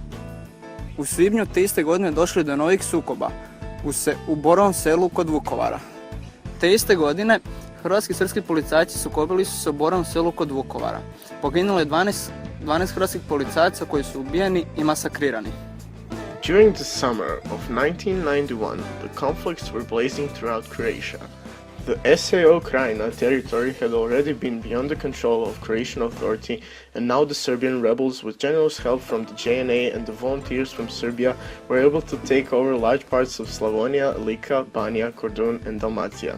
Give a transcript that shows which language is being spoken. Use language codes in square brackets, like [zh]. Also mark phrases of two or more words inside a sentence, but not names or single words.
[hr] U svibnju te iste godine došlo je do novih sukoba u Borovom selu kod Vukovara. Te iste godine hrvatski i srpski policajci sukobili su se u Borovom selu kod Vukovara. Poginulo je 12 hrvatskih policajaca koji su ubijeni i masakrirani. [en] During the summer of 1991, the conflicts were blazing throughout Croatia. The SAO Krajina territory had already been beyond the control of Croatian authority, and now the Serbian rebels, with generous help from the JNA and the volunteers from Serbia, were able to take over large parts of Slavonia, Lika, Banja, Kordun, and Dalmatia.